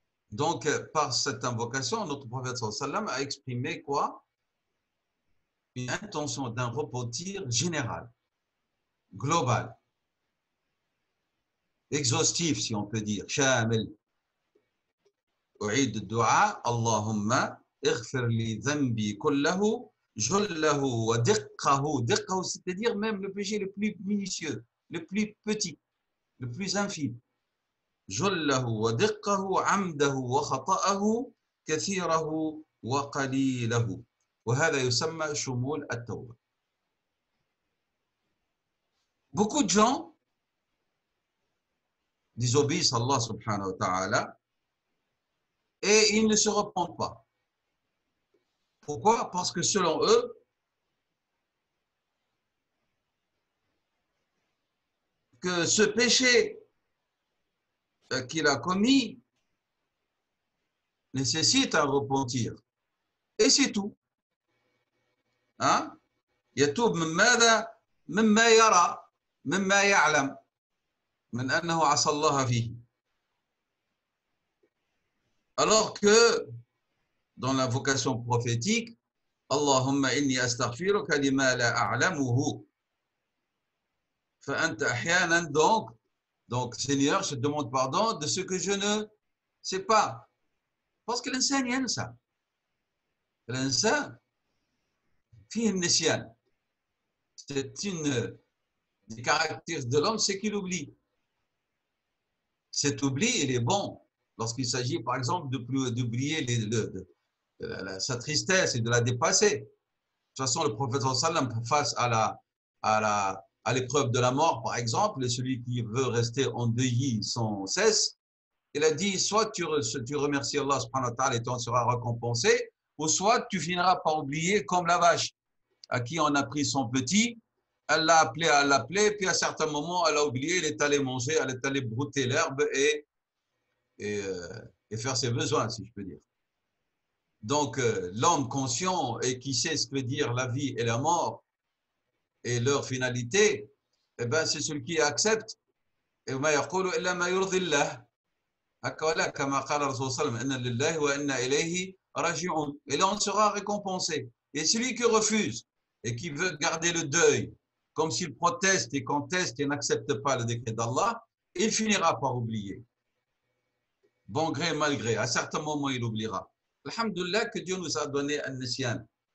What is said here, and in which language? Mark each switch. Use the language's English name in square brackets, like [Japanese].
[French] Donc, par cette invocation, notre prophète sallam a exprimé quoi? Une intention d'un repentir général, global, exhaustif, si on peut dire, شامل. [Arabic] أعيد الدعاء اللهم اغفر لي ذنبي كله جله ودقه. دقه, c'est-à-dire même le péché le plus minutieux, le plus petit, le plus infime. جله ودقه عمده وخطأه كثيره وقليله. وهذا يسمى شمول التوبة. [French] Beaucoup de gens désobéissent à Allah subhanahu wa ta'ala et ils ne se repentent pas. Pourquoi? Parce que selon eux, que ce péché qu'il a commis nécessite un repentir. Et c'est tout. Hein? [Arabic] يتوب من ماذا؟ مما يرى مما يعلم من أنه عصى الله فيه. [French] Alors que dans la vocation prophétique, [Arabic] Allahumma inni astaghfiruka lima la a'lamuhu. فأنت أحيانا [French] donc Seigneur, je te demande pardon de ce que je ne sais pas. Parce que l'insan ينسى. L'insan [Arabic] فيه النسيان. [French] C'est une des caractères de l'homme, c'est qu'il oublie. Cet oubli, il est bon lorsqu'il s'agit, par exemple, d'oublier sa tristesse et de la dépasser. De toute façon, le prophète sallam, face à l'épreuve de la mort, par exemple, et celui qui veut rester endeuillé sans cesse, il a dit, soit tu remercies Allah subhanahu wa ta'ala et tu en seras récompensé, ou soit tu finiras par oublier comme la vache à qui on a pris son petit, elle l'a appelé, puis à certains moments, elle a oublié, elle est allée manger, elle est allée brouter l'herbe et faire ses besoins, si je peux dire. Donc, l'homme conscient et qui sait ce que veut dire la vie et la mort et leur finalité, eh ben, c'est celui qui accepte. [Arabic] Et ما يقول إلا ما يرضي الله. هكذا كما قال الرسول صلى الله عليه وسلم إن لله وإنا إليه راجعون. [French] Et là, on sera récompensé. Et celui qui refuse et qui veut garder le deuil, comme s'il proteste et conteste et n'accepte pas le décret d'Allah, il finira par oublier. Bon gré, mal gré. À certains moments, il oubliera. Alhamdulillah que Dieu nous a donné un nisyan.